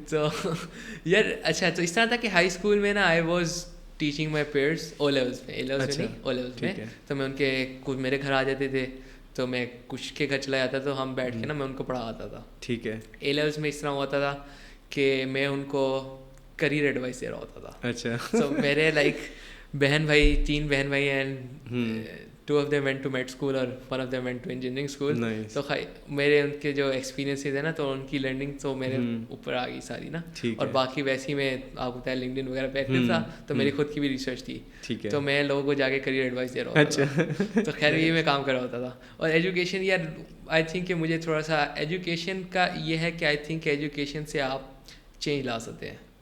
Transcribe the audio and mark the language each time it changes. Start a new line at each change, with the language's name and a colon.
Urdu: تو یار اچھا تو اس طرح تھا کہ ہائی اسکول میں نا
English: I was teaching my peers
Urdu: O levels میں, او لیولس میں. تو میں ان کے کچھ میرے گھر آ جاتے تھے, تو میں کچھ کے گھر چلا جاتا تو ہم بیٹھ کے نا میں ان کو پڑھاتا تھا. ٹھیک ہے. اے لیولس میں اس طرح ہوتا تھا کہ میں ان کو کریئر ایڈوائس دے رہا ہوتا تھا. اچھا. تو میرے لائک بہن بھائی 3 بہن بھائی ہیں,
English: 2 of them went to med school
Urdu: اور
English: 1 of them went to engineering school.
Urdu: تو میرے ان کے جو ایکسپیرینسز ہیں نا, تو ان کی لرننگ تو میرے اوپر آ گئی ساری نا. اور باقی ویسے ہی میں آپ کو بتایا لنکڈن وغیرہ پہ ایکٹیو تھا, تو میری خود کی بھی ریسرچ تھی. تو میں لوگوں کو جا کے کریئر ایڈوائس دے رہا ہوتا تھا. تو خیر یہ میں کام کر رہا ہوتا تھا. اور ایجوکیشن یار
English: I think
Urdu: کہ مجھے تھوڑا سا ایجوکیشن کا یہ ہے کہ آئی تھنک ایجوکیشن سے آپ چینج لا سکتے ہیں.